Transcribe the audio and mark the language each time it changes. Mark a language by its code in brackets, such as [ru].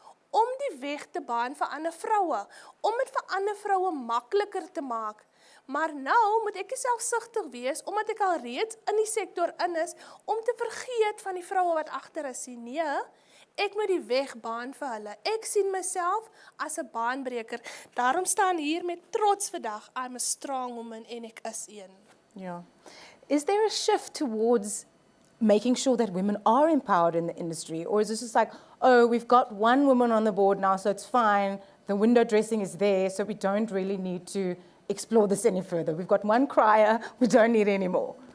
[af] Om die weg te baan vir ander vroue, om dit vir ander vroue makliker te maak. Maar nou moet ek selfsugtig wees, omdat ek al reeds in die sektor in is, om te vergeet van die vroue wat agter is. Nee, ek moet die weg baan vir hulle. Ek sien myself as 'n baanbreker. Daarom staan hier met trots vandag, [en] I'm a strong woman [af] en ek is een. [en] Yeah. Is there a shift towards making sure that women are empowered in the industry? Or is this just like, oh, we've got one woman on the board now, so it's fine. The window dressing is there, so we don't really need to explore this any further. We've got one crier, we don't need any more.